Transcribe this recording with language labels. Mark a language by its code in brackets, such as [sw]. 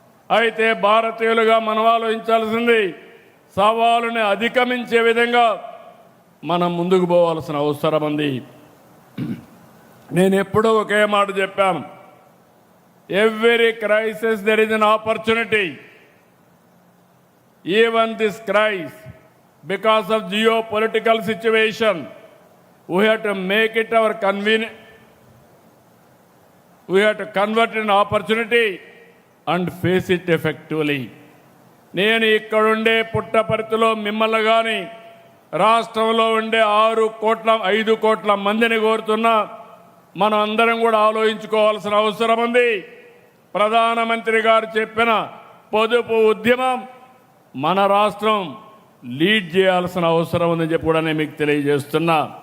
[te] అయితే భారతీయులుగా మనం ఆలోచించాల్సింది సవాలుని అధిగమించే విధంగా మనం ముందుకు పోవాల్సిన అవసరం ఉంది. నేను ఎప్పుడూ ఒకే మాట చెప్పాను, [en] Every crisis there is an opportunity. Even this crisis because of geopolitical situation we have to make it our convenient, we have to convert it in opportunity and face it effectively. [te] నేను ఇక్కడుండే పుట్టపర్తిలో మిమ్మల్ని కానీ రాష్ట్రంలో ఉండే 5 కోట్ల మందిని కోరుతున్నా, మనం అందరం కూడా ఆలోచించుకోవాల్సిన అవసరం ఉంది. ప్రధానమంత్రి గారు చెప్పిన పొదుపు ఉద్యమం మన రాష్ట్రం లీడ్ చేయాల్సిన అవసరం ఉందని చెప్పి కూడా నేను మీకు తెలియజేస్తున్నా.